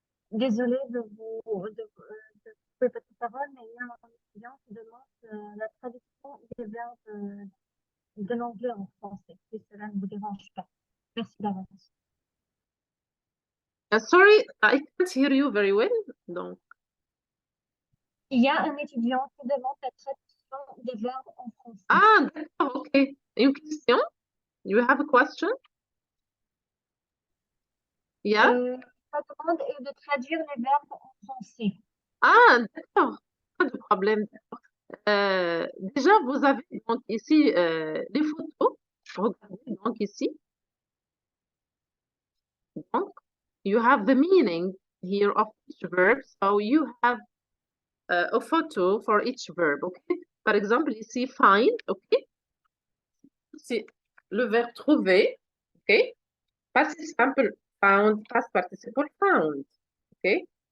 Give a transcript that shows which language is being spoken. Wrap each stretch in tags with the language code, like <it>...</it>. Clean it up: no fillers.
<fr>désolée de vous couper votre parole, mais il y a un étudiant qui demande la traduction des verbes de l'anglais en français, si cela ne vous dérange pas. Merci d'avance.</fr> <en>Sorry, I can't hear you very well.</en> <fr>Donc, Il y a un étudiant qui demande la traduction des verbes en français. ah, d'accord, ok. Une question?</fr> <en>You have a question? Yeah?</en> <fr>La demande est de traduire les verbes en français. Ah, d'accord. Pas de problème. Déjà, vous avez donc ici les photos. Regardez donc ici.</fr> <en>Donc, you have the meaning here of each verb. So you have a photo for each verb, okay?</en> <fr>Par exemple, ici, find, okay? C'est le verbe trouver, okay?</fr> <en>Past simple, found, past participle, found, okay?</en>